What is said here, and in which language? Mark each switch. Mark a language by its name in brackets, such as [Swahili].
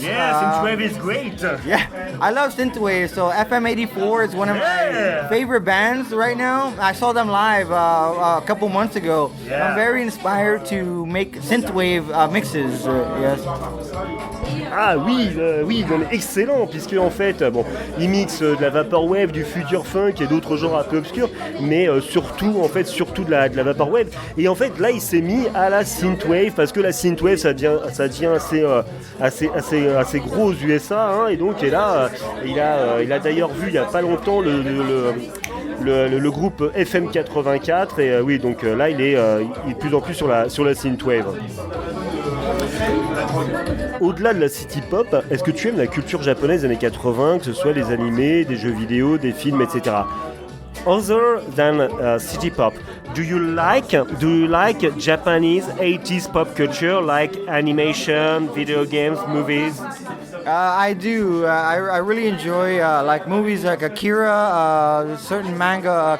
[English] Yeah, synthwave is great. Yeah, I love synthwave. So FM84 is one of my favorite bands right now. I saw them live a couple months ago. Yeah. I'm very inspired to make synthwave mixes. Yes. [French] Ah oui, non, mais excellent, puisque en fait, il mixe de la vaporwave, du future funk et d'autres genres un peu obscurs, mais surtout de la vaporwave. Et en fait, là, il s'est mis à la synthwave, parce que la synthwave, ça devient assez gros aux USA, hein, et donc là, il a d'ailleurs vu il y a pas longtemps le groupe FM 84, et oui, donc là, il est de plus en plus sur la synthwave. Au-delà de la city pop, est-ce que tu aimes la culture japonaise des années 80, que ce soit les animés, des jeux vidéo, des films, etc. [English] Other than city pop, do you like Japanese 80s pop culture like animation, video games, movies? I do. I really enjoy like movies like Akira, certain manga.